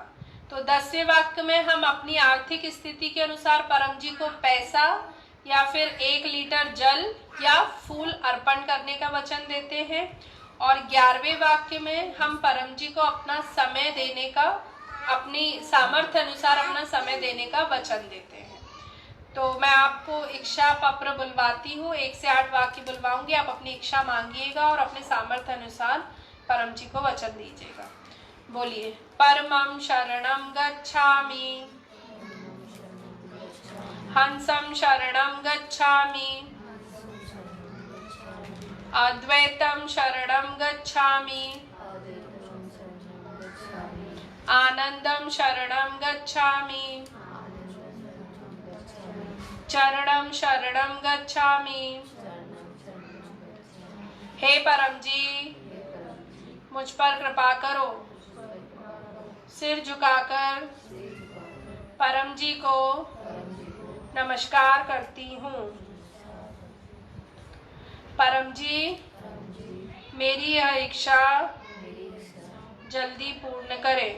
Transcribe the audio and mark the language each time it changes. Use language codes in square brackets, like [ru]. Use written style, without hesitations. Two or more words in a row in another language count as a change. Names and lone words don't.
[hi] तो 10वें वाक्य में हम अपनी आर्थिक स्थिति के अनुसार परम जी को पैसा या फिर 1 लीटर जल या फूल अर्पण करने का वचन देते हैं, और 11वें वाक्य में हम परम जी को अपना समय देने का, अपनी सामर्थ्य अनुसार अपना समय देने का वचन देते हैं। तो मैं आपको इच्छा पत्र बुलवाती हूँ, 1 से 8 वाक्य बुलवाऊंगी, आप अपनी इच्छा मांगिएगा और अपने सामर्थ्य अनुसार परम जी को वचन दीजिएगा। बोलिए। [pi] परमं शरणं गच्छामि, हंसं शरणं गच्छामि, अद्वैतं शरणं गच्छामि, आनंदं शरणं गच्छामि, चरणं शरणं गच्छामि। [hi] हे परम जी, मुझ पर कृपा करो। सिर झुकाकर परम जी को नमस्कार करती हूँ। परम जी, मेरी यह इच्छा जल्दी पूर्ण करें।